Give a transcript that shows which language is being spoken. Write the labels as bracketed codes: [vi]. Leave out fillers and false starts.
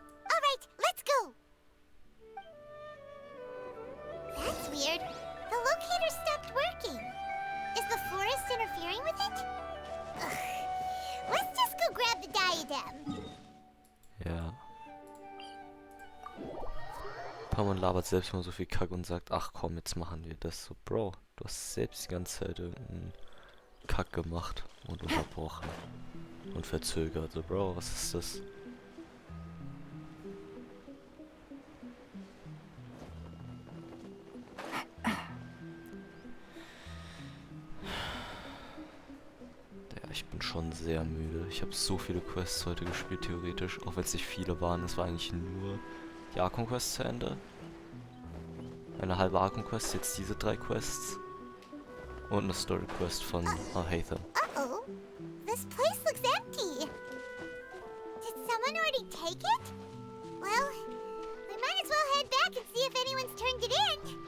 [en] All right, let's go. That's weird. The locator stopped working. Is the forest interfering with it? Ugh. Let's just go grab the diadem. [de] Ja. Paimon labert selbst mal so viel Kack und sagt, ach komm, jetzt machen wir das. So, Bro, du hast selbst die ganze Zeit irgendeinen Kack gemacht und unterbrochen und verzögert. So, Bro, was ist das? Ich bin schon sehr müde. Ich habe so viele Quests heute gespielt, theoretisch. Auch wenn es nicht viele waren. Es war eigentlich nur die Archon-Quest zu Ende. Eine halbe Archon-Quest, jetzt diese 3 Quests. Und eine Story-Quest von Al-Haytham. [en] Uh-oh. This place looks empty. Did someone already take it? Well, we might as well head back and see if anyone's turned it in.